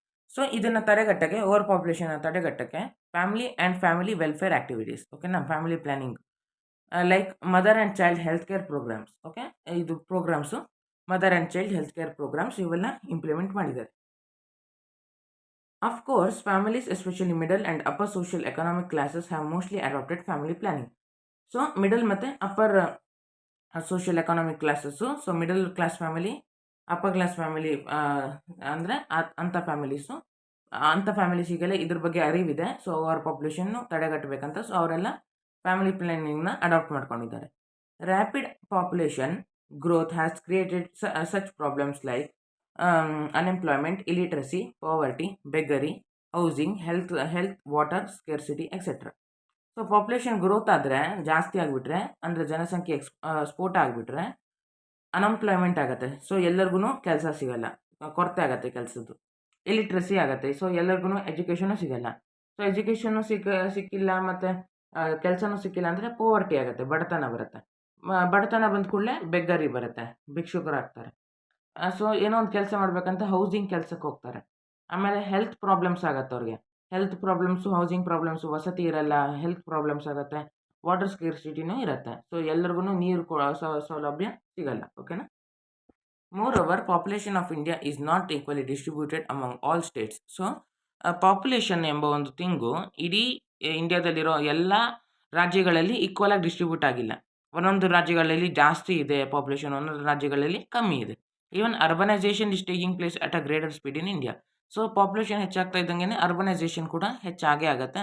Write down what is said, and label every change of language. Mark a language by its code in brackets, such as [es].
[kn] So ಇದನ್ನು ತಡೆಗಟ್ಟಕ್ಕೆ, over population ತಡೆಗಟ್ಟಕ್ಕೆ [en] Family and family welfare activities, ಓಕೆನಾ, family planning like mother and child health care programs. [kn] Okay, ಇದು programmes mother and child health care programmes ಇವೆಲ್ಲ implement ಮಾಡಿದ್ದಾರೆ. [en] Of course, families, especially middle and upper social economic classes, have mostly adopted family planning. So, middle ಮತ್ತು upper social economic classes, so middle class family, upper class family [kn] ಅಂದರೆ ಅಂಥ families, ಅಂಥ ಫ್ಯಾಮಿಲೀಸಿಗೆಲ್ಲ ಇದ್ರ ಬಗ್ಗೆ ಅರಿವಿದೆ. So over population ತಡೆಗಟ್ಟಬೇಕಂತ so ಅವರೆಲ್ಲ family ಪ್ಲಾನಿಂಗ್ನ adapt ಮಾಡ್ಕೊಂಡಿದ್ದಾರೆ. [en] Rapid population growth has created such problems like unemployment, illiteracy, poverty, beggary, housing, health, water scarcity, etc. [kn] So population growth ಆದರೆ ಜಾಸ್ತಿ ಆಗಿಬಿಟ್ರೆ, ಅಂದರೆ ಜನಸಂಖ್ಯೆ ಸ್ಫೋಟ ಆಗಿಬಿಟ್ರೆ ಅನ್ಎಂಪ್ಲಾಯ್ಮೆಂಟ್ ಆಗುತ್ತೆ. ಸೊ ಎಲ್ಲರಿಗೂ ಕೆಲಸ ಸಿಗಲ್ಲ, ಕೊರತೆ ಆಗುತ್ತೆ ಕೆಲಸದ್ದು. ಇಲಿಟ್ರಸಿ ಆಗುತ್ತೆ. ಸೊ ಎಲ್ಲರಿಗೂ ಎಜುಕೇಷನು ಸಿಗಲ್ಲ. ಸೊ ಎಜುಕೇಷನ್ನು ಸಿಕ್ಕಿಲ್ಲ ಮತ್ತು ಕೆಲಸನೂ ಸಿಕ್ಕಿಲ್ಲ ಅಂದರೆ ಪೋವರ್ಟಿ ಆಗುತ್ತೆ, ಬಡತನ ಬರುತ್ತೆ. ಬಡತನ ಬಂದ ಕೂಡಲೇ ಬೆಗ್ಗರಿ ಬರುತ್ತೆ, ಭಿಕ್ಷುಕರಾಗ್ತಾರೆ. ಸೊ ಏನೋ ಒಂದು ಕೆಲಸ ಮಾಡ್ಬೇಕಂತ ಹೌಸಿಂಗ್ ಕೆಲ್ಸಕ್ಕೆ ಹೋಗ್ತಾರೆ. ಆಮೇಲೆ ಹೆಲ್ತ್ ಪ್ರಾಬ್ಲಮ್ಸ್ ಆಗತ್ತೆ ಅವ್ರಿಗೆ. ಹೆಲ್ತ್ ಪ್ರಾಬ್ಲಮ್ಸು, ಹೌಸಿಂಗ್ ಪ್ರಾಬ್ಲಮ್ಸು, ವಸತಿ ಇರಲ್ಲ, ಹೆಲ್ತ್ ಪ್ರಾಬ್ಲಮ್ಸ್ ಆಗತ್ತೆ, ವಾಟರ್ ಸ್ಕೇರ್ಸಿಟಿನೂ ಇರುತ್ತೆ. ಸೊ ಎಲ್ರಿಗೂ ನೀರು ಸೌಲಭ್ಯ ಸಿಗಲ್ಲ. ಓಕೆನಾ? [en] Moreover, population of India is not equally distributed among all states. [kn] So population ಎಂಬ ಒಂದು ಥಿಂಗು ಇಡೀ ಇಂಡಿಯಾದಲ್ಲಿರೋ ಎಲ್ಲ ರಾಜ್ಯಗಳಲ್ಲಿ ಈಕ್ವಲ್ ಆಗಿ ಡಿಸ್ಟ್ರಿಬ್ಯೂಟ್ ಆಗಿಲ್ಲ. ಒಂದೊಂದು ರಾಜ್ಯಗಳಲ್ಲಿ ಜಾಸ್ತಿ ಇದೆ ಪಾಪ್ಯುಲೇಷನ್, ಒಂದೊಂದು ರಾಜ್ಯಗಳಲ್ಲಿ ಕಮ್ಮಿ ಇದೆ. [en] Even urbanisation is taking place at a greater speed in India. [kn] So population ಹೆಚ್ಚಾಗ್ತಾ ಇದ್ದಂಗೆ ಅರ್ಬನೈಸೇಷನ್ ಕೂಡ ಹೆಚ್ಚಾಗೇ ಆಗುತ್ತೆ.